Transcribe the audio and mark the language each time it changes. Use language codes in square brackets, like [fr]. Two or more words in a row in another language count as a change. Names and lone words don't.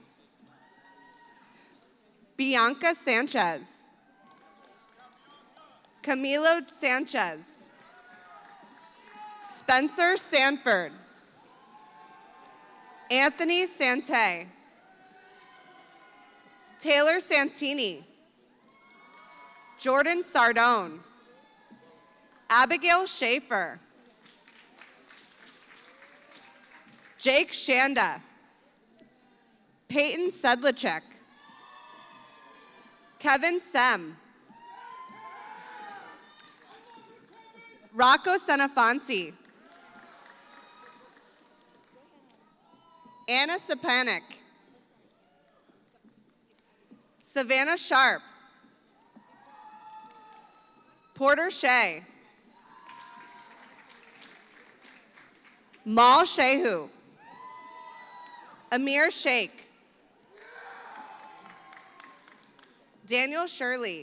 [en] Bianca Sanchez. Camilo Sanchez. Spencer Sanford. Anthony Sante. Taylor Santini. Jordan Sardone. Abigail Schaefer. Jake Shanda. Peyton Sedlacek. Kevin Sem. Rocco Senafanti. Anna Sapanik. Savannah Sharp. Porter Shea. Mal Shehu. Amir Sheikh. Daniel Shirley.